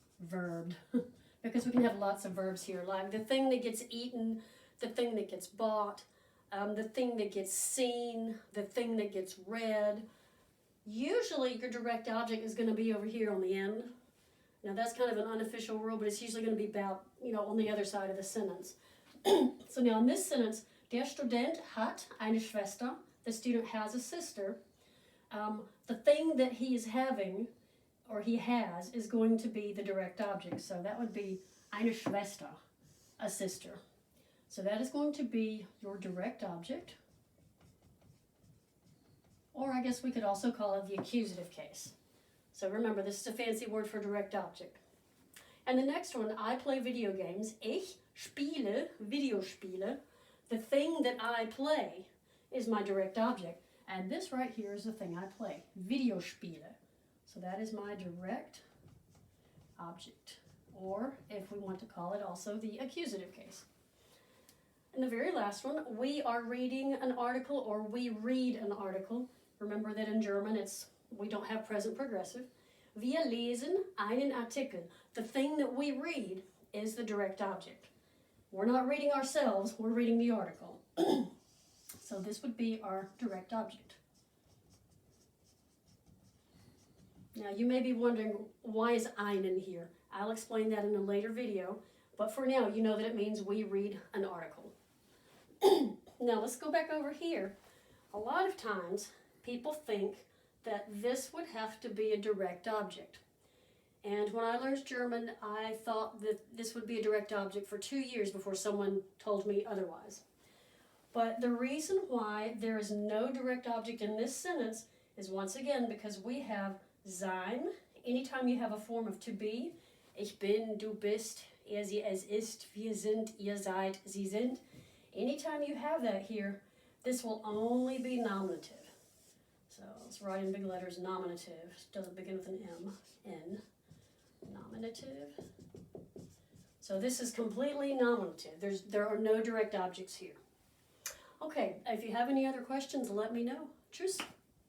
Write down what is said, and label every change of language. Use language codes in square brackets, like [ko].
[en] Verbed. Because we can have lots of verbs here, like the thing that gets eaten, the thing that gets bought, the thing that gets seen, the thing that gets read. Usually your direct object is going to be over here on the end. Now that's kind of an unofficial rule, but it's usually going to be about, on the other side of the sentence. So now in this sentence, [de] der Student hat eine Schwester. [en] The student has a sister. The thing that he is having, or he has, is going to be the direct object. So that would be [de] eine Schwester, [en] a sister. So that is going to be your direct object. Or I guess we could also call it the accusative case. So remember, this is a fancy word for direct object. And the next one, I play video games. [de] Ich spiele Videospiele. [en] The thing that I play is my direct object. And this right here is the thing I play, Videospiele. So that is my direct object. Or, if we want to call it also, the accusative case. And the very last one, we are reading an article, or we read an article. Remember that in German we don't have present progressive. [de] Wir lesen einen Artikel. [en] The thing that we read is the direct object. We're not reading ourselves, we're reading the article. So this would be our direct object. Now you may be wondering, why is einen here? I'll explain that in a later video, but for now you know that it means we read an article. Now let's go back over here. A lot of times people think that this would have to be a direct object. And when I learned German, I thought that this would be a direct object for 2 years before someone told me otherwise. But the reason why there is no direct object in this sentence is once again because we have sein. Anytime you have a form of to be, [de] ich bin, du bist, er, sie, es ist, wir sind, ihr seid, sie sind. [en] Anytime you have that here, this will only be nominative. So let's write in big letters nominative. Doesn't begin with an M. N. Nominative. So this is completely nominative. There are no direct objects here. Okay, if you have any other questions, let me know. Tschüss.